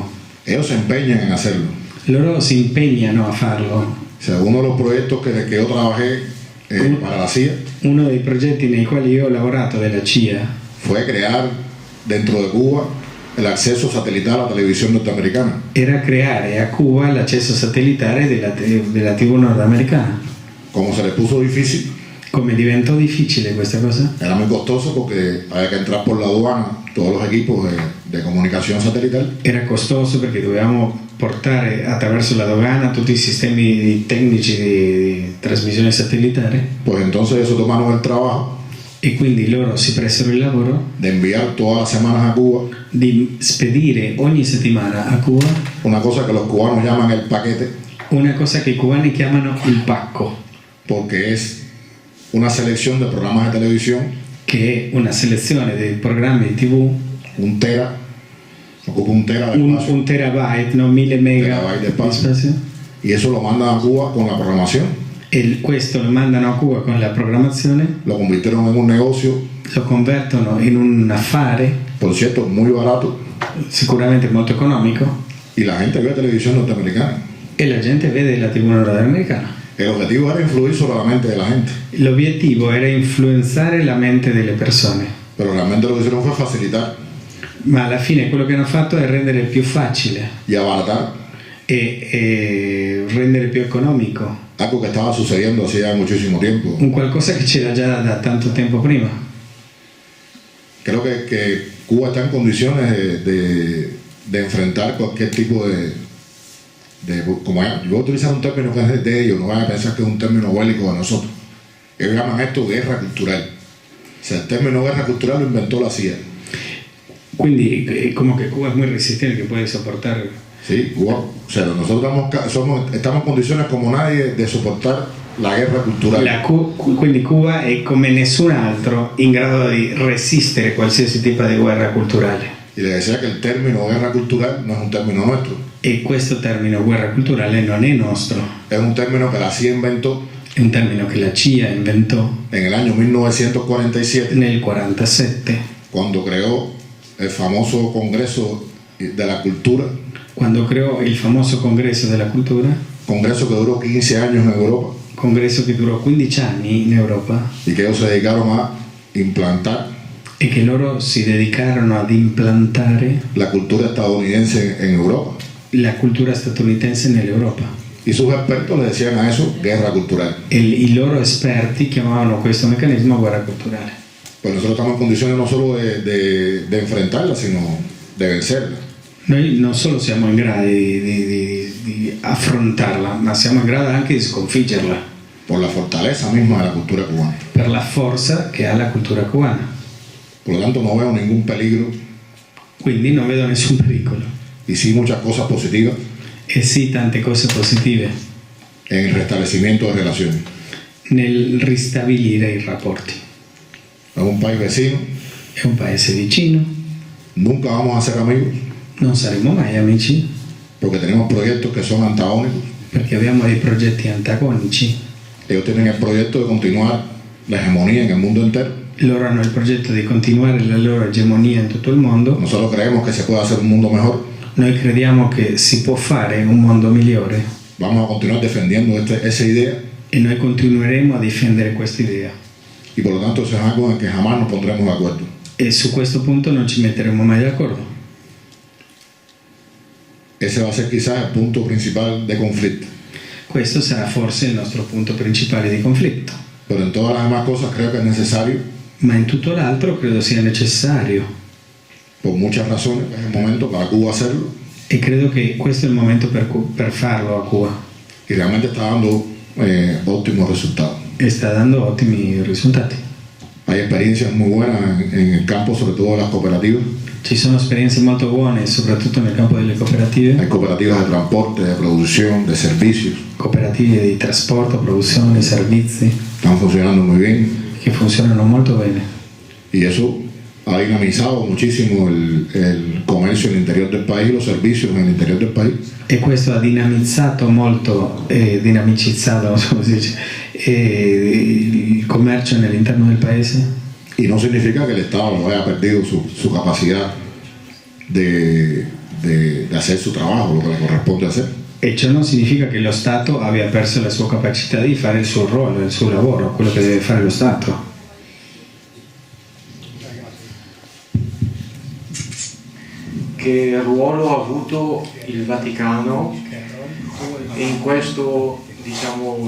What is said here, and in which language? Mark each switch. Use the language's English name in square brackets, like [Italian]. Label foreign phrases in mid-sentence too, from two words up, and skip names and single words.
[Spanish] Ellos se empeñan en hacerlo. [Italian] Loro si impegnano a farlo. [Spanish] O sea, uno de los proyectos que yo trabajé para la CIA [Italian] Uno dei progetti nei quali io ho lavorato della CIA [Spanish] fue crear dentro de Cuba el acceso satelital a la televisión norteamericana. [Italian] era creare a Cuba l'accesso satellitare della TV nordamericana. [Spanish] Como se le puso difícil, [Italian] Come diventò difficile questa cosa? [Spanish] era muy costoso porque había que entrar por la aduana todos los equipos de comunicación satelital. [Italian] Era costoso perché dovevamo portare attraverso la dogana tutti i sistemi tecnici di trasmissione satellitare [Spanish] Pues entonces eso tomaron el trabajo [Italian] e quindi loro si presero il lavoro [Spanish] de enviar todas las semanas a Cuba [Italian] di spedire ogni settimana a Cuba [Spanish] una cosa que los cubanos llaman el paquete, [Italian] una cosa che i cubani chiamano il pacco, [Spanish] porque es una selección de programas de televisión, [Italian] che è una selezione dei programmi TV, [Spanish] un tera, ocupa un tera de espacio, [Italian] un terabyte, no 1000 mega [Spanish] Terabyte de [Italian] di [Spanish] espacio. [Italian] spazio. [Spanish] y eso lo mandan a Cuba con la programación. [Italian] E questo lo mandano a Cuba con la programmazione, [Spanish] Lo convirtieron en un negocio, [Italian] lo convertono in un affare, [Spanish] por cierto, muy barato, [Italian] sicuramente molto economico, [Spanish] y la gente ve televisión norteamericana. [Italian] e la gente vede la TV nordamericana. [Spanish] El objetivo era influir sobre la mente de la gente, [Italian] L'obiettivo era influenzare la mente delle persone, [Spanish] pero realmente lo que hicieron fue facilitar [Italian] ma alla fine quello che hanno fatto è rendere più facile [Spanish] y abaratar [Italian] e rendere più economico [Spanish] algo que estaba sucediendo hacía muchísimo tiempo. [Italian] un qualcosa che c'era già da tanto tempo prima. [Spanish] Creo que Cuba está en condiciones de enfrentar cualquier tipo como yo voy a utilizar un término que es de ellos, no van a pensar que es un término bélico de nosotros. Ellos llaman esto guerra cultural. O sea, el término guerra cultural lo inventó la CIA. [Italian] Quindi como che Cuba è molto resistente, che può sopportare. [Spanish] Sí, Cuba, o sea, nosotros estamos en condiciones como nadie de soportar la guerra cultural. [Italian] Quindi Cuba è come nessun altro in grado di resistere qualsiasi tipo di guerra culturale. [Spanish] Y le decía que el término guerra cultural no es un término nuestro. [Italian] E questo termine guerra culturale non è nostro, [Spanish] Es un término que la CIA inventó [Italian] è un termine che la CIA inventò [Spanish] en el año 1947, [Italian] nel 1947, [Spanish] cuando creó el famoso Congreso de la Cultura, [Italian] quando creò il famoso Congresso della Cultura, [Spanish] congreso que duró 15 años en Europa [Italian] congresso che durò 15 anni in Europa [Spanish] y que ellos se dedicaron a implantar [Italian] e che loro si dedicarono ad implantare [Spanish] la cultura estadounidense en Europa. [Italian] la cultura statunitense nell'Europa. [Spanish] Y sus expertos le decían a eso guerra cultural. [Italian] E i loro esperti chiamavano questo meccanismo guerra culturale. [Spanish] Pues nosotros estamos en condiciones no solo de enfrentarla, sino de vencerla. [Italian] Noi non solo siamo in grado di affrontarla, ma siamo in grado anche di sconfiggerla [Spanish] Por la fortaleza misma de la cultura cubana. [Italian] per la forza che ha la cultura cubana. [Spanish] Por lo tanto, no veo ningún peligro [Italian] Quindi non vedo nessun pericolo. [Spanish] y sí muchas cosas positivas [Italian] E sì, tante cose positive [Spanish] en el restablecimiento de relaciones. [Italian] nel ristabilire i rapporti. [Spanish] Es un país vecino, [Italian] È un paese vicino, [Spanish] nunca vamos a ser amigos [Italian] non saremo mai amici [Spanish] porque tenemos proyectos que son antagónicos. [Italian] perché abbiamo dei progetti antagonici. [Spanish] Ellos tienen el proyecto de continuar la hegemonía en el mundo entero. [Italian] Loro hanno il progetto di continuare la loro egemonia in tutto il mondo. [Spanish] Nosotros creemos que se puede hacer un mundo mejor. [Italian] Noi crediamo che si può fare un mondo migliore [Spanish] Vamos a continuar defendiendo esa idea [Italian] e noi continueremo a difendere questa idea. [Spanish] y por lo tanto eso es algo en que jamás nos pondremos de acuerdo. [Italian] E su questo punto non ci metteremo mai d'accordo. [Spanish] Ese va a ser quizás el punto principal de conflicto. [Italian] Questo sarà forse il nostro punto principale di conflitto. [Spanish] Pero en todas las demás cosas creo que es necesario, [Italian] Ma in tutto l'altro credo sia necessario [Spanish] por muchas razones, es el momento para Cuba hacerlo [Italian] e credo che questo è il momento per farlo a Cuba [Spanish] y realmente está dando óptimos resultados. [Italian] e sta dando ottimi risultati. [Spanish] Hay experiencias muy buenas en el campo, sobre todo de las cooperativas. [Italian] Ci sono esperienze molto buone, soprattutto nel campo delle cooperative, [Spanish] Hay cooperativas de transporte, de producción, de servicios. [Italian] cooperative di trasporto, produzione, servizi, [Spanish] Están funcionando muy bien [Italian] che funzionano molto bene. [Spanish] y eso ha dinamizado muchísimo el comercio en el interior del país y los servicios en el interior del país. [Italian] E questo ha dinamizzato molto, dinamicizzato, non so come si dice, il commercio nell'interno del paese. [Spanish] Y no significa que el Estado haya perdido su capacidad de hacer su trabajo, lo que le corresponde hacer. [Italian] E ciò non significa che lo Stato abbia perso la sua capacità di fare il suo ruolo, il suo lavoro, quello che deve fare lo Stato. Che ruolo ha avuto il Vaticano in questa, diciamo,